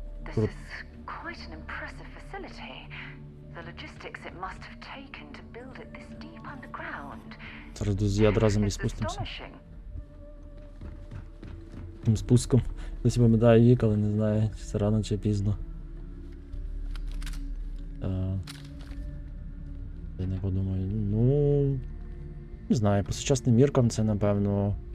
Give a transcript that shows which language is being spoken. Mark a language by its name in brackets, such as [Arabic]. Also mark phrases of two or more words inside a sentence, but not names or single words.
[English] This is quite an impressive facility. The logistics it must have taken to build it this deep underground. [Ukrainian] Зараз до ядра землі [English] It's [Ukrainian] спустимося. [English] astonishing. [Ukrainian] Тим спуском. Хтось вимидає вік, але не знає, чи це рано, чи пізно. Я не подумаю. Ну... Не знаю, по сучасним міркам це, напевно...